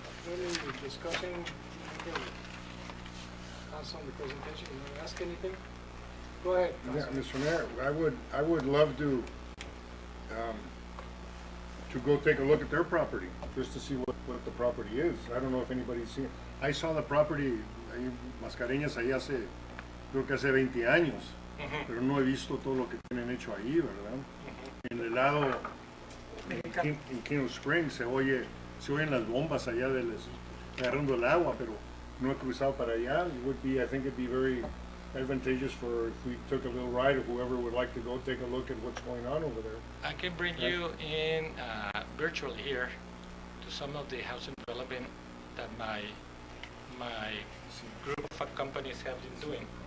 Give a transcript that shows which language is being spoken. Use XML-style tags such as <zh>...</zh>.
<en>Really discussing anything else on the presentation? You want to ask anything? Go ahead. Yeah, Mr. Mayor, I would love to go take a look at their property, just to see what the property is. I don't know if anybody's seen it. I saw the property,</en> <es>hay mascareñas ahí creo que hace 20 años, pero no he visto todo lo que tienen hecho ahí, ¿verdad? En el lado, en King Springs, se oyen las bombas allá agarrando el agua, pero no he cruzado para allá.</es> <en>I think it'd be very advantageous for if we took a little ride, or whoever would like to go take a look at what's going on over there. I can bring you in virtually here to some of the housing development that my group of companies have been doing.</en>